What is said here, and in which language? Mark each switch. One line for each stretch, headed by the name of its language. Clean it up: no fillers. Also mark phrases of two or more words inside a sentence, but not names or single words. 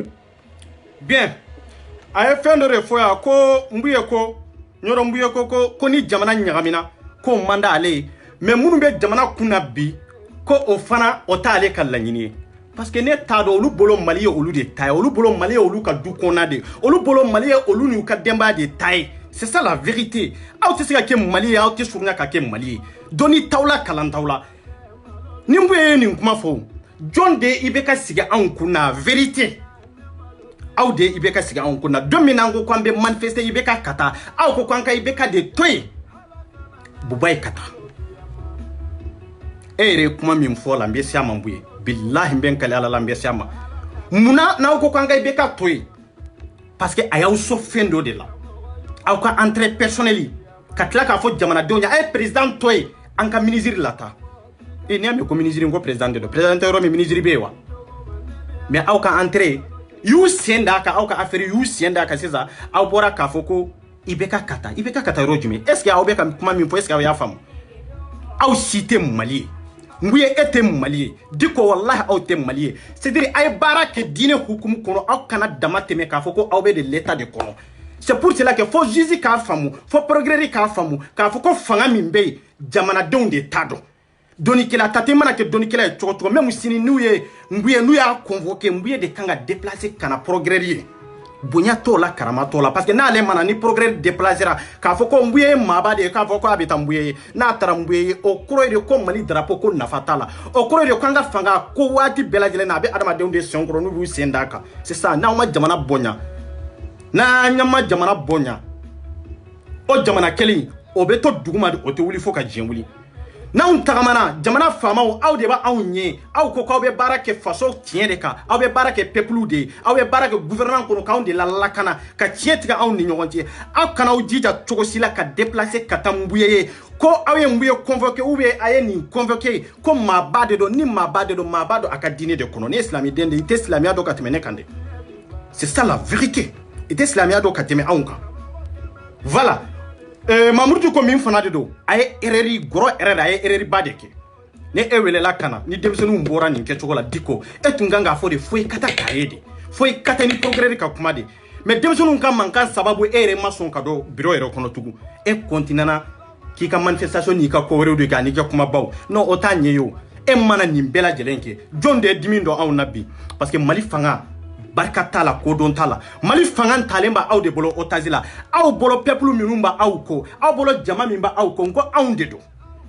Bambara: bien a ye fɛn dɔ de fɔ yan ko Mbuye ko Ɲɔrɔ Mbuye ko ni jamana ɲagamina ko man d'ale ye mais minnu bɛ jamana kunna bi ko o fana o t'ale ka laɲini ye
French: parce que
Bambara: ne t'a dɔn olu bolo Mali ye olu de ta ye olu bolo Mali ye olu ka du kɔnɔna de ye olu bolo Mali ye olu n'u ka denbaya de ta ye
French: c'est ça la vérité
Bambara: aw tɛ se ka kɛ Mali ye aw tɛ surunya ka kɛ Mali ye dɔnni t'aw la kalan t'aw la ni Mbuye ye nin kuma fɔ jɔn de i bɛ ka sigi anw kun na vérité aw de i bɛ ka sigi anw kun na don min na an ko k'an bɛ manifester i bɛ ka kata aw ko k'an ka i bɛ ka de to yen buba ye kata e yɛrɛ kuma min fɔ la n bɛ se a ma Mbuye billahi n bɛ n kale Ala la n bɛ se a ma munna n'aw ko k'an ka i bɛ ka to yen
French: parce que
Bambara: a y'aw sɔn fɛn dɔ de la aw ka
French: entrée personnelle
Bambara: ka tila k'a fɔ jamanadenw ye a ye président to yen an ka ministre lata n'i y'a mɛn ko ministre n ko président de don président tɛ yɔrɔ min ministre bɛ yen wa mais aw ka entrée y'u sen d'a kan aw ka affaire y'u sen d'a kan sisan aw bɔra k'a fɔ ko i bɛ ka kata yɔrɔ jumɛn
French: est ce que
Bambara: aw bɛ ka kuma min fɔ
French: est ce que
Bambara: aw y'a faamu aw si tɛ Mali ye Mbuye e tɛ Mali ye Diko wallahi aw tɛ Mali ye
French: c'est à dire
Bambara: a ye baara kɛ diinɛ hukumu kɔnɔ aw kana dama tɛmɛ k'a fɔ ko aw bɛ
French: de l'état
Bambara: de kɔnɔ
French: c'est pour cela que
Bambara: fo juge k'a faamu fo procureur k'a faamu k'a fɔ ko fanga min bɛ yen jamanadenw de t'a dɔn dɔnnikɛla tate mana kɛ dɔnnikɛla ye cogo cogo même sini n'u ye Mbuye n'u y'a convoqué Mbuye de kan ka déplacer ka na procureur ye bonya t'o la karama t'o la
French: parce que
Bambara: n'ale mana ni procureur déplacera k'a fɔ ko Mbuye ye maaba de ye k'a fɔ ko a bɛ taa Mbuye ye n'a taara Mbuye ye o kɔrɔ ye de ko Mali drapeau ko nafa t'a la o kɔrɔ ye de ko an ka fanga ko waati bɛɛ lajɛlen na a bɛ adamadenw de sen kɔrɔ n'u b'u sen d'a kan
French: c'est ça
Bambara: n'aw ma jamana bonya n'an ma jamana bonya o jamana kelen o bɛ to duguma de o tɛ wuli fo ka diɲɛ wuli n'anw tagamana jamana faamaw aw de b'anw ɲɛ aw ko k'aw bɛ baara kɛ faso tiɲɛ de kan aw bɛ baara kɛ peuple de ye aw bɛ baara kɛ gouvernement kɔnɔ k'anw de lalakana ka tiɲɛ tigɛ anw ni ɲɔgɔn cɛ aw kana aw jija cogo si la ka déplacer ka taa Mbuye ye ko aw ye Mbuye convoqué
French: ou bien
Bambara: a ye nin convoqué ko maaba de don ni maaba de don maaba don a ka diinɛ de kɔnɔ ne ye silamɛden de ye i tɛ silamɛya dɔn ka tɛmɛ ne kan dɛ
French: c'est ça la
Bambara: vérité i tɛ silamɛya dɔn ka tɛmɛ anw kan voilà Mamudu ko min fana de don a ye erreur gɔrɔ erreur a ye erreur ba de kɛ ne e welela kana ni denmisɛnninw bɔra nin kɛcogo la Diko e tun kan k'a fɔ de fo i ka taa k'a ye de fo i ka taa ni procureur ka kuma de mais denmisɛnninw ka mankan sababu e yɛrɛ ma sɔn ka don bureau yɛrɛ kɔnɔ tugun e continuera k'i ka manifestation n'i ka ko wɛrɛw de kɛ ani ka kumabaw non o t'a ɲɛ ye o e mana nin bɛɛ lajɛlen kɛ jɔn de ye dimi dɔn anw na bi
French: parce que
Bambara: Mali fanga barika t'a la kodɔn t'a la Mali fanga talen b'a aw de bolo otage la aw bolo peuple minnu b'a aw ko aw bolo jama min b'a aw ko n ko anw de don